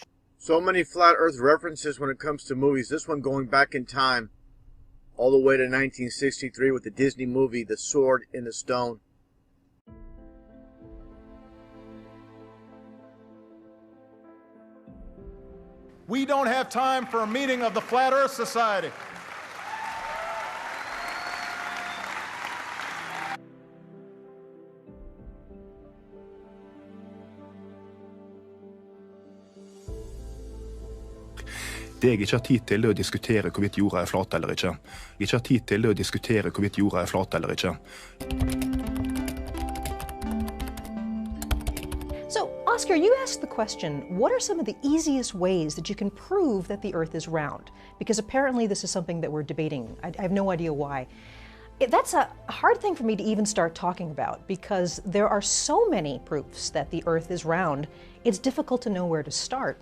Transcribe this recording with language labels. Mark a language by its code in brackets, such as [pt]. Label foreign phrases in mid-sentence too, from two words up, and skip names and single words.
[en] So many flat earth references when it comes to movies. This one going back in time all the way to 1963 with the Disney movie The Sword in the Stone. We don't have time for a meeting of the Flat Earth Society. [no] Det jeg ikke har tid til, er å diskutere hvorvidt jorda er flat eller ikke. Jeg ikke har tid til å diskutere hvorvidt jorda er flat eller ikke. [en] So, Oscar, you asked the question, what are some of the easiest ways that you can prove that the Earth is round? Because apparently this is something that we're debating. I have no idea why. That's a hard thing for me to even start talking about because there are so many proofs that the Earth is round, it's difficult to know where to start.